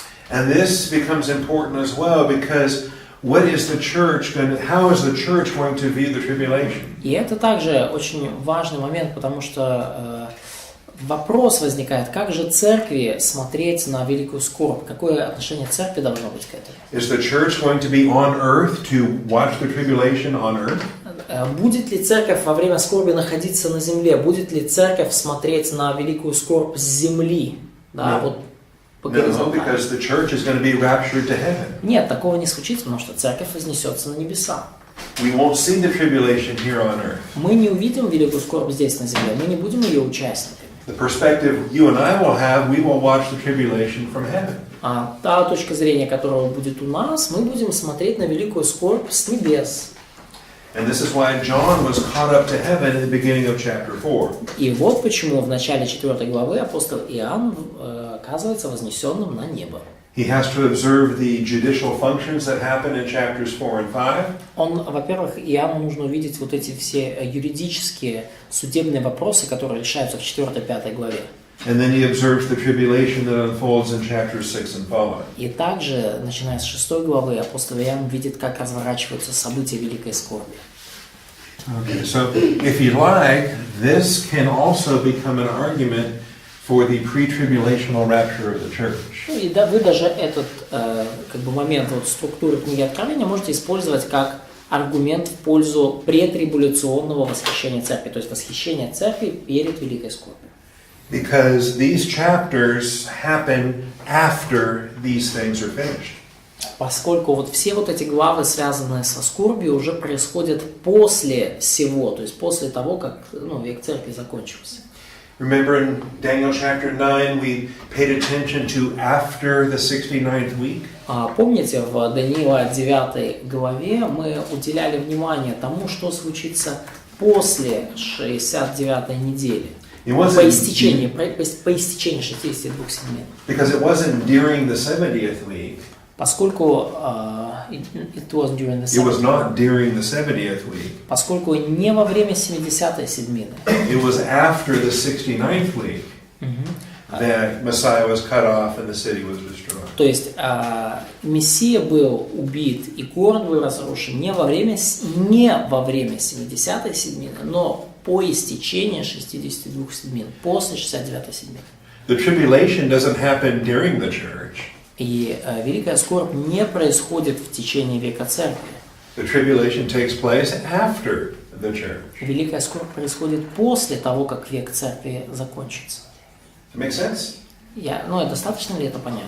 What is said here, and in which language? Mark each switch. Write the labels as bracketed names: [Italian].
[English] And this becomes important as well because what is the church going to, how is the church going to view the tribulation? [Russian] И это также очень важный момент, потому что вопрос возникает, как же церкви смотреть на великую скорбь? Какое отношение церкви должно быть к этому? [English] Is the church going to be on earth to watch the tribulation on earth? [Russian] Будет ли церковь во время скорби находиться на земле? Будет ли церковь смотреть на великую скорбь с земли? Да, вот по горизонтали. [English] Because the church is going to be raptured to heaven. [Russian] Нет, такого не случится, потому что церковь вознесется на небеса. [English] We won't see the tribulation here on earth. [Russian] Мы не увидим великую скорбь здесь на земле, мы не будем ее участниками. [English] The perspective you and I will have, we will watch the tribulation from heaven. [Russian] А та точка зрения, которая будет у нас, мы будем смотреть на великую скорбь с небес. [English] And this is why John was caught up to heaven at the beginning of chapter 4. [Russian] И вот почему в начале 4 главы апостол Иоанн оказывается вознесенным на небо. [English] He has to observe the judicial functions that happen in chapters 4 and 5. [Russian] Он, во-первых, Иоанну нужно увидеть вот эти все юридические, судебные вопросы, которые решаются в 4-5 главе. [English] And then he observes the tribulation that unfolds in chapters 6 and following. [Russian] И также, начиная с 6 главы, апостол Иоанн видит, как разворачиваются события великой скорби. [English] Okay, so if you like, this can also become an argument for the pre-tribulational rapture of the church. [Russian] Ну, и да, вы даже этот момент структуры книги Откровения можете использовать как аргумент в пользу претрибуляционного восхищения церкви, то есть восхищения церкви перед великой скорбью. [English] Because these chapters happen after these things are finished. [Russian] Поскольку все эти главы, связанные со скорбью, уже происходят после всего, то есть после того, как век церкви закончился. [English] Remember in Daniel chapter 9 we paid attention to after the 69th week? [Russian] Помните, в Даниила 9 главе мы уделяли внимание тому, что случится после 69-й недели. По истечении 62 седмиц. [English] Because it wasn't during the 70th week. [Russian] Поскольку [English] it was during the 70th. It was not during the 70th week. [Russian] Поскольку не во время 70-й седмины. [English] It was after the 69th week that Messiah was cut off and the city was destroyed. [Russian] То есть Мессия был убит и город был разрушен не во время 70-й седмины, но по истечении 62 седмин, после 69-й седмины. [English] The tribulation doesn't happen during the church. [Russian] И великая скорбь не происходит в течение века церкви. [English] The tribulation takes place after the church. [Russian] Великая скорбь происходит после того, как век церкви закончится. [English] Make sense? [Russian] Достаточно ли это понятно?